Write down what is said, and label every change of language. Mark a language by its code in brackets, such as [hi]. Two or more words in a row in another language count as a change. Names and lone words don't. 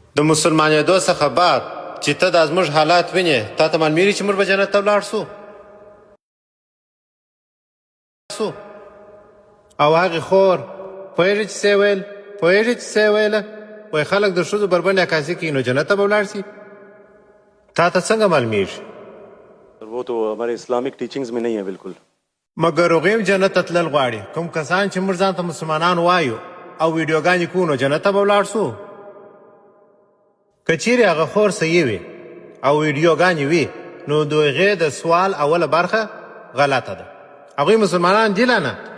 [ps] د مسلمانېدو څخه بعد چې ته دا زموږ حالات وینې تا ته معلومېږي چې موږ به جنت ته ولاړ سو او هغې خور پوهېږې چې څه یې ویل پوهېږې چې څه یې ویله وایي خلک د ښځو بربنډې عکاسي کوي نو جنت ته به ولاړ شي تا ته څنګه معلومېږي [ur] وہ تو ہمارے [en] Islamic teachings [ur] میں نہیں ہے بالکل [ps] مګر هغوی هم جنت ته تلل غواړي کوم کسان چې موږ ځان ته مسلمانان وایو او ویډیوګانې کوو نو جنت ته به ولاړ سو که چیرې هغه خور صحیح وي او ویډیوګانې وي نو د هغې د سوال اوله برخه غلطه ده هغوی مسلمانان دي لا نه